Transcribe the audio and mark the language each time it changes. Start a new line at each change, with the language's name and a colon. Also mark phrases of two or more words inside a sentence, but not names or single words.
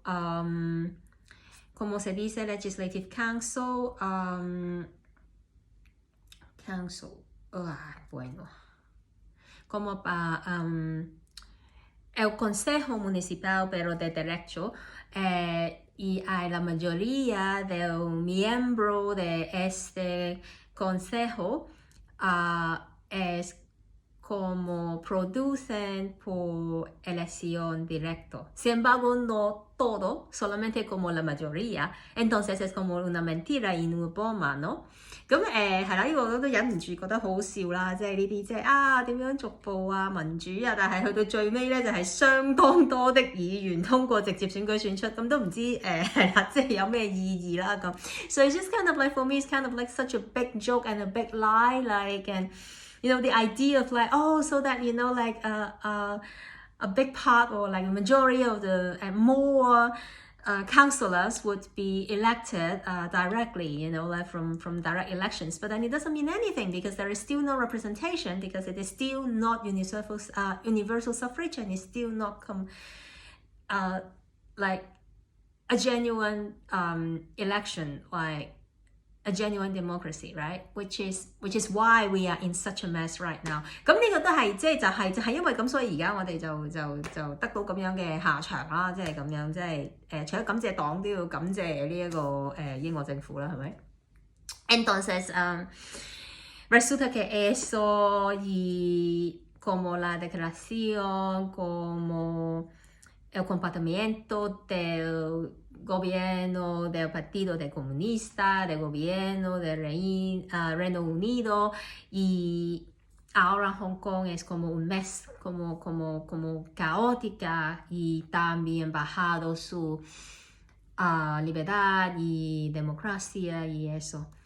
Spanish: como se dice,
English: Legislative Council,
Spanish: bueno, como el Consejo Municipal, pero de derecho, y hay la mayoría de un miembro de este consejo, es como producen por elección directa. Sin embargo, no todo, solamente como la mayoría. Entonces es como una mentira y una broma, ¿no?
Cantonese: 咁係啦，呢個我都忍唔住覺得好笑啦，即係呢啲即係點樣逐步民主但係去到最尾咧就係相當多的議員通過直接選舉選出，咁都唔知係啦，即係有咩意義啦咁。
English: So it's just kind of like for me, it's kind of like such a big joke and a big lie, like and you know the idea of like so that you know like a big part or like a majority of the more councillors would be elected directly, you know, like from direct elections. But then it doesn't mean anything because there is still no representation because it is still not universal suffrage and it's still not like a genuine election, like a genuine democracy, right? Which is why we are in such a mess right now.
Cantonese: 咁呢個都係即係就係因為咁，所以而家我哋就得到咁樣嘅下場啦，即係咁樣，即係除咗感謝黨都要感謝呢一個英國政府啦，係咪 ？
Spanish: Entonces, resulta que eso y como la declaración, como el comportamiento del gobierno del Partido Comunista, del gobierno del Reino Unido y ahora Hong Kong es como un mes, como caótica y también bajado su libertad y democracia y eso.